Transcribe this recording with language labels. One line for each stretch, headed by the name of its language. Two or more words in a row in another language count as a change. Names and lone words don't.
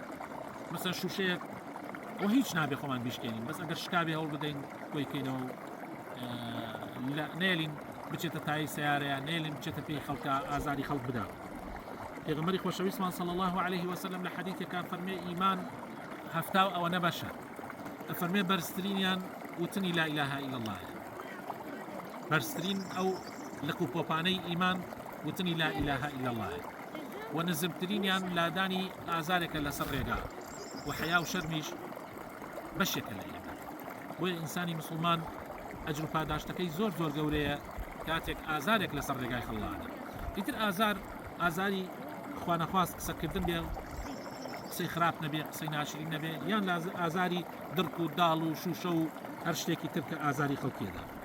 Central Kurdish: مەسەن شوشەیەک و هیچ نابێ خۆمان بیشکێنین بەس ئەگەر شکابێ هەوڵ بدەین کۆیکەینەوە نێلین بچێتە تای سیارەیە نێلین بچێتە پێی خەڵکە ئازاری خەڵک بدا. پێغەمبەری خۆشەویستمان
Arabic: صلی الله عليه وسلم
Central Kurdish: لە حەدیثێکا فەرمێ ئیمان هەفتا و ئەوە نەبەشە ئەفەرمێ بەرزترینیان وتنی
Arabic: لا إله إلا الله
Central Kurdish: بەرزترین ئەو لەک و پۆپانەی ئیمان وتنی
Arabic: لا إله إلا الله
Central Kurdish: و نزمترینیان لادانی ئازارێکە لەسەر ڕێگا و حەیا و شەرمیش بەشێکە لە ئیمان. بۆیە ئینسانی مسلمان ئەجر و پاداشتەکەی زۆر گەورەیە کاتێک ئازارێک لەسەر ڕێگای خەڵڵانە. ئیتر ئازاری خوا نەخواست قسەکردن بێ قسەی خراپ نەبێ قسەی ناشرین نەبێ یان ئازاری درک و داڵ و شوشە و هەر شتێکی تر کە ئازاری خەڵکیێدا.